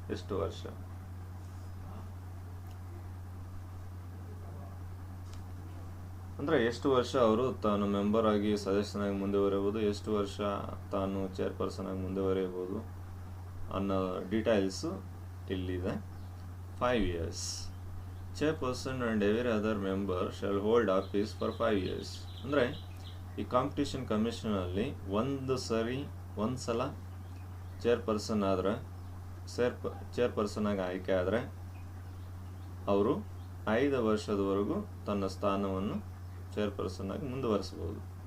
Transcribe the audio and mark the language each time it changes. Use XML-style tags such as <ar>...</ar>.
<kn>ಎಷ್ಟು ವರ್ಷ ಅಂದರೆ ಎಷ್ಟು ವರ್ಷ ಅವರು ತಾನು ಮೆಂಬರ್ ಆಗಿ ಸದಸ್ಯನಾಗಿ ಮುಂದುವರಿಯಬಹುದು, ಎಷ್ಟು ವರ್ಷ ತಾನು ಚೇರ್ಪರ್ಸನ್ ಆಗಿ ಮುಂದುವರಿಯಬಹುದು ಅನ್ನೋ ಡೀಟೇಲ್ಸು ಇಲ್ಲಿದೆ.</kn> <en>5 years. Chairperson and every other member shall hold office for 5 years.</en> <kn>ಅಂದರೆ ಈ ಕಾಂಪಿಟೇಷನ್ ಕಮಿಷನಲ್ಲಿ ಒಂದು ಸಲ ಚೇರ್ಪರ್ಸನ್ ಆದರೆ ಚೇರ್ಪರ್ಸನ್ ಆಗಿ ಆಯ್ಕೆ ಆದರೆ ಅವರು 5 ವರ್ಷದವರೆಗೂ ತನ್ನ ಸ್ಥಾನವನ್ನು ಚೇರ್ಪರ್ಸನ್ ಆಗಿ ಮುಂದುವರಿಸ್ಬೋದು.</kn>